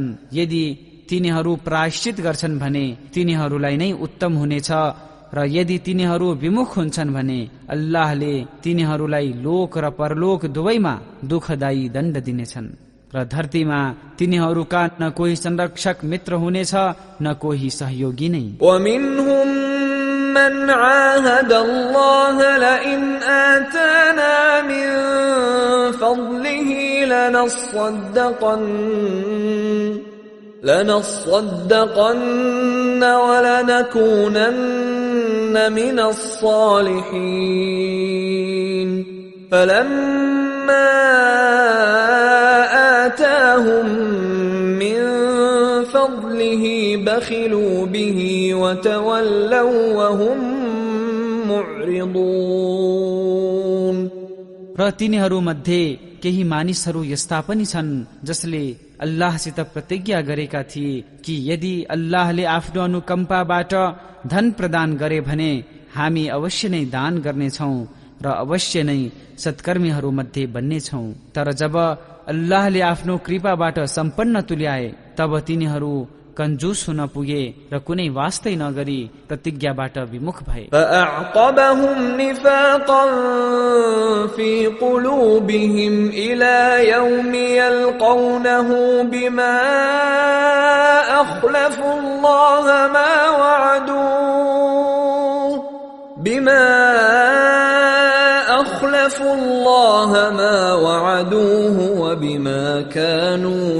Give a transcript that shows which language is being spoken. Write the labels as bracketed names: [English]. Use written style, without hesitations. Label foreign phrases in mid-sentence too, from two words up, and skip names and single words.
[Nepali] यदि तिनीहरू प्रायश्चित गर्छन् भने तिनीहरूलाई नै उत्तम हुनेछ र यदि तिनीहरू विमुख हुन्छन् भने अल्लाहले तिनीहरूलाई लोक र परलोक दुवैमा दुःखदायी दण्ड दिनेछन् र धरतीमा तिनीहरूका न कोही संरक्षक मित्र हुनेछ न कोही सहयोगी नै। [Arabic] ومنهم من عاهد الله لئن آتانا من فضله لنصدقن ولنكونن من الصالحين فلما آتاهم من فضله بخلوا به وتولوا وهم معرضون। [Nepali] र तिनीहरू मध्ये केही मानिसहरू यस्ता पनि छन् जसले अल्लाहसित प्रतिज्ञा गरेका थिए कि यदि अल्लाहले आफ्नो अनुकम्पाबाट धन प्रदान गरे भने हामी अवश्य नै दान गर्नेछौं र अवश्य नै सत्कर्मीहरू मध्ये बन्नेछौं। तर जब अल्लाहले आफ्नो कृपाबाट सम्पन्न तुल्याए तब तिनीहरू कंजूस हुन पुगे र कुनै वास्तै नगरी प्रतिज्ञाबाट विमुख भए। [Arabic] فأعقبهم نفاقا في قلوبهم إلى يوم يلقونه بما أخلفوا الله ما وعدوه وبما كانوا